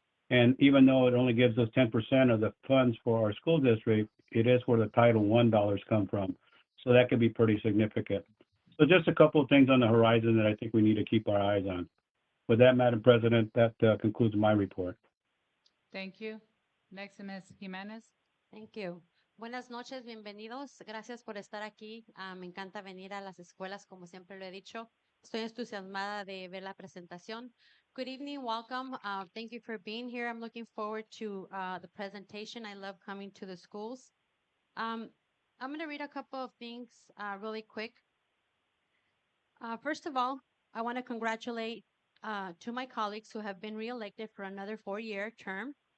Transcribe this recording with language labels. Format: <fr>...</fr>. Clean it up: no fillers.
<en>And even though it only gives us 10% of the funds for our school district, it is where the Title I dollars come from. So that could be pretty significant. So just a couple of things on the horizon that I think we need to keep our eyes on. With that, Madam President, that concludes my report. Thank you. Next, Ms. Jimenez. Thank you.</en> <es>Buenas noches, bienvenidos. Gracias por estar aquí. Me encanta venir a las escuelas, como siempre lo he dicho. Estoy entusiasmada de ver la presentación.</es> <en>Good evening, welcome. Thank you for being here. I'm looking forward to the presentation. I love coming to the schools. I'm going to read a couple of things really quick. First of all, I want to congratulate to my colleagues who have been reelected for another 4-year term.</en>